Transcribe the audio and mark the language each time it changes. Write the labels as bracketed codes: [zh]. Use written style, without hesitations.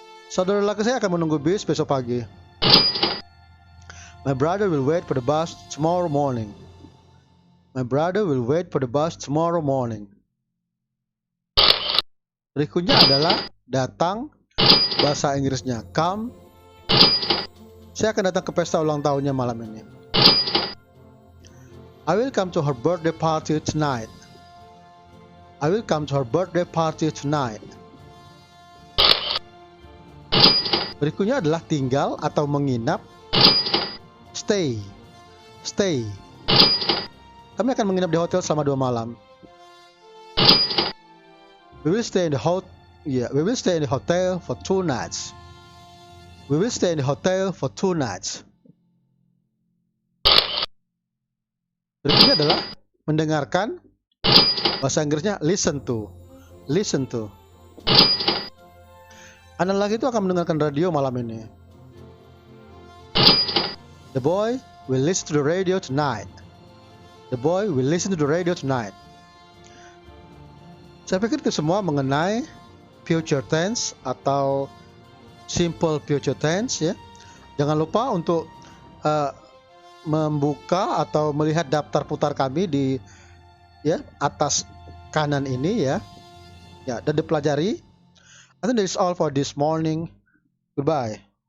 [id] Saudara lelaki saya akan menunggu bis besok pagi. [en] My brother will wait for the bus tomorrow morning. My brother will wait for the bus tomorrow morning. [id] Berikutnya adalah datang. Bahasa Inggrisnya come. Saya akan datang ke pesta ulang tahunnya malam ini. [en] I will come to her birthday party tonight. I will come to her birthday party tonight. [id] Berikutnya adalah tinggal atau menginap. Stay. Stay. Kami akan menginap di hotel selama 2 malam. [en] We will stay in the hotel for 2 nights. We will stay in the hotel for 2 nights. [id] Berikutnya adalah mendengarkan. Bahasa Inggrisnya listen to. [en] Listen to. [id] Anak lelaki itu akan mendengarkan radio malam ini. [en] The boy will listen to the radio tonight. The boy will listen to the radio tonight. [id] Saya pikir itu semua mengenai future tense atau simple future tense ya. Jangan lupa untuk membuka atau melihat daftar putar kami di atas kanan ini ya. Ya, dan dipelajari. [en] I think that is all for this morning. Goodbye.